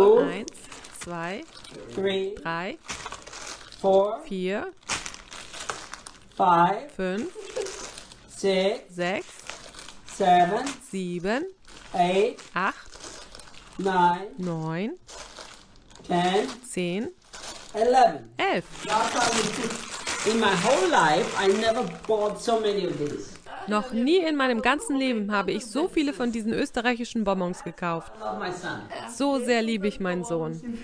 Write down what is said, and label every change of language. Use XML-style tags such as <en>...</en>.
<de>Eins, zwei, drei, vier, fünf, sechs, sieben, acht, neun, zehn, elf.</de> <en>In my whole life, I never bought so many of these.</en> <de>Noch nie in meinem ganzen Leben habe ich so viele von diesen österreichischen Bonbons gekauft. So sehr liebe ich meinen Sohn.</de>